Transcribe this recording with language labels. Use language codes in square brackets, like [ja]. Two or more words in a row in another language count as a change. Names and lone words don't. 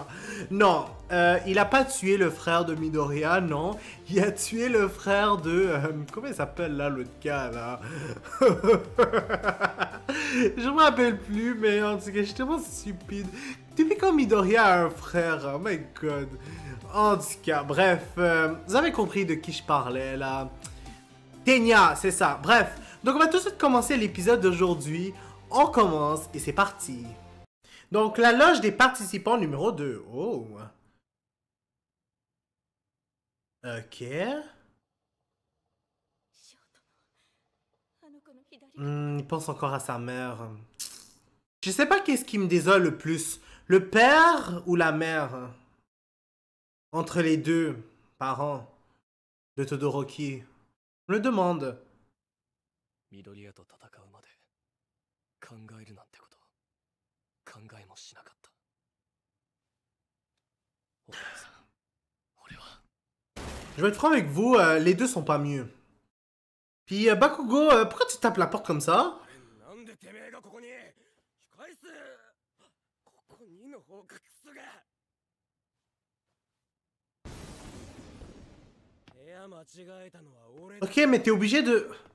[fr] Non, il a pas tué le frère de Midoriya, non. Il a tué le frère de... comment il s'appelle là, l'autre gars, là? Je me rappelle plus, mais en tout cas, je suis tellement stupide. Depuis quand Midoriya a un frère? [en] Oh my god. [fr] En tout cas, bref, vous avez compris de qui je parlais, là. Tenya, c'est ça. Bref, donc on va tout de suite commencer l'épisode d'aujourd'hui. On commence et c'est parti. Donc, la loge des participants numéro 2. Oh. Ok. Il pense encore à sa mère. Je sais pas qu'est-ce qui me désole le plus. Le père ou la mère? Entre les deux parents de Todoroki. Je me demande. [ja] Midoriya と戦うまで考えるなんてこと考えもしなかった。お父さん、俺は。 [fr] Je vais être franc avec vous, les deux sont pas mieux. Puis Bakugo, pourquoi tu tapes la porte comme ça? Ok, mais t'es obligé de...